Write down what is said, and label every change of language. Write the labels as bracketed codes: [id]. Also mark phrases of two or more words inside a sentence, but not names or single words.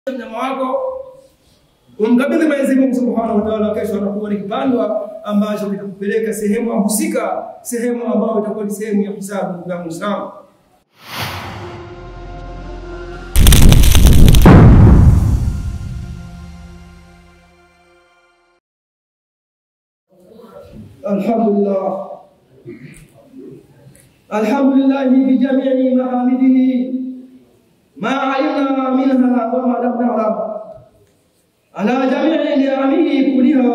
[sw] mnyama wako umkabidhi Mwenyezi Mungu [ar] سبحانه وتعالى, [sw] kesho anakuwa ni kipandwa ambacho kitakupeleka sehemu husika, sehemu ambayo itakuwa ni sehemu ya hisabu ya Muislamu. [ar] الحمد لله بجميع محامده ما علمنا منها وما لم نعلم على جميع نعمه كلها